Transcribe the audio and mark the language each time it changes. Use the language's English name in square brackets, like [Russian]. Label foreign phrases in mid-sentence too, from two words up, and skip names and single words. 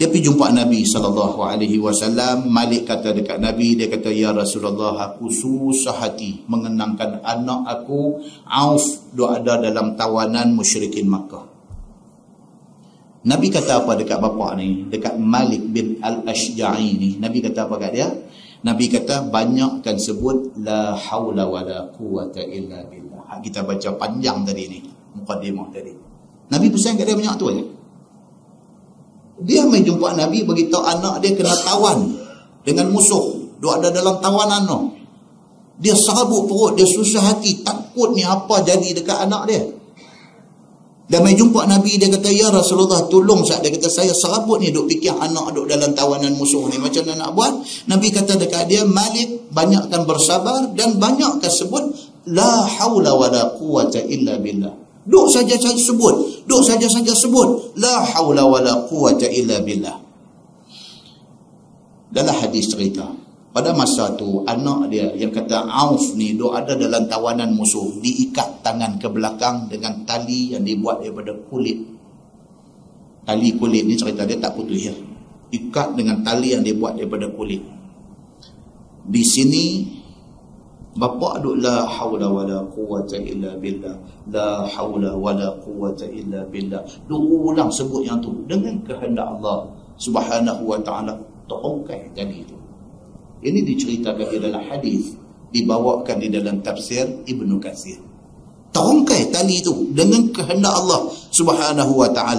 [Malay] Dia pergi jumpa Nabi SAW. Malik kata dekat Nabi, dia kata, [Arabic] يا رسول الله, [Malay] aku susah hati mengenangkan anak aku Auf dia ada dalam tawanan musyrikin Makkah. Nabi kata apa dekat bapa ni, dekat Malik bin Al-Ashja'i ni? Nabi kata apa kat dia? Nabi kata, banyakkan sebut [Arabic] لا حول ولا قوة إلا بالله. [Malay] Kita baca panjang tadi ni, mukadimah tadi. Nabi pesan kat dia banyak tu je. Dia main jumpa Nabi, beritahu anak dia kena tawan dengan musuh. Dia ada dalam tawanan tu. Dia serabut perut, dia susah hati, takut ni apa jadi dekat anak dia. Dia main jumpa Nabi, dia kata, [Arabic] يا رسول الله, [Malay] tolong saya. Dia kata, saya serabut ni, duk fikir anak duk dalam tawanan musuh ni, macam mana nak buat? Nabi kata dekat dia, Malik, banyakkan bersabar dan banyakkan sebut [Arabic] لا حول ولا قوة إلا بالله. [Malay] Duk saja sebut, duk saja sebut [Arabic] لا حول ولا قوة إلا بالله. [Malay] Dalam hadis cerita, pada masa tu anak dia yang kata Auf ni duk ada dalam tawanan musuh, diikat tangan ke belakang dengan tali yang dibuat daripada kulit. Tali kulit ni cerita dia tak putus ya. Ikat dengan tali yang dibuat daripada kulit. Di sini bapa duk [Arabic] لا حول ولا قوة إلا بالله، لا حول ولا قوة إلا بالله. [Malay] Duk ulang sebut yang tu dengan kehendak Allah [Arabic] سبحانه وتعالى, [Malay] terongkai tadi itu. Ini diceritakan di dalam hadis, dibawakan di dalam tafsir Ibnu Katsir. Terongkai tali itu dengan kehendak Allah [Arabic] سبحانه وتعالى.